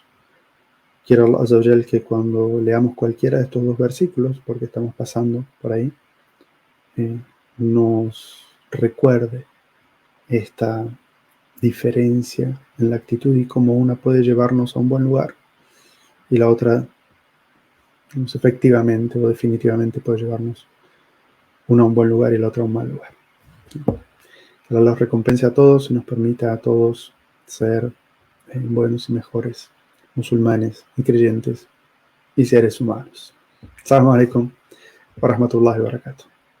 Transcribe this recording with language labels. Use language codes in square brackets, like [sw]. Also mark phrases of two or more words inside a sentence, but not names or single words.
[es] Quiero [ar] الله عز وجل [es] que cuando leamos cualquiera de estos dos versículos, porque estamos pasando por ahí, nos recuerde esta diferencia en la actitud y cómo una puede llevarnos a un buen lugar y la otra efectivamente o definitivamente puede llevarnos una a un buen lugar y la otra a un mal lugar. Que Allah los recompense a todos y nos permita a todos ser buenos y mejores musulmanes y creyentes y seres humanos. [ar] السلام عليكم ورحمة الله وبركاته.